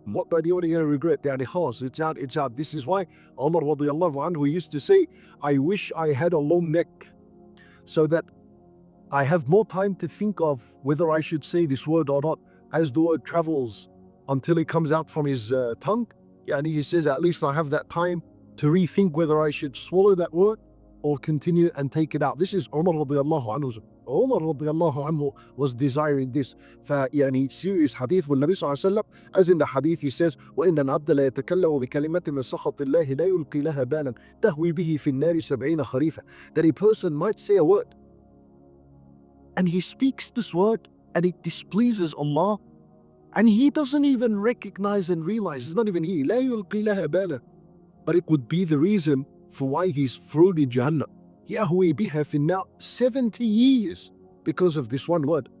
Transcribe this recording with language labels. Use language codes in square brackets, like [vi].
[en] What are you going to regret? It's out. This is why Umar radiallahu anhu used to say, I wish I had a long neck so that I have more time to think of whether I should say this word or not. As the word travels until it comes out from his tongue, he says, at least I have that time to rethink whether I should swallow that word or continue and take it out. This is Umar radiallahu anhu. Umar radiallahu anhu was desiring this. [ar] فيعني [en] serious hadith [ar] والنبي صلى الله عليه وسلم, [en] as in the hadith he says, [ar] وإن العبد لا يتكلم بكلمة من سخط الله لا يلقي لها بالا تهوي به في النار 70 خريفا. [en] That a person might say a word and he speaks this word and it displeases Allah and he doesn't even recognize and realize, it's not even he, [ar] لا يلقي لها بالا, [en] but it would be the reason for why he's thrown in Jahannam. [ar] يهوي بها في النار [en] 70 years because of this one word.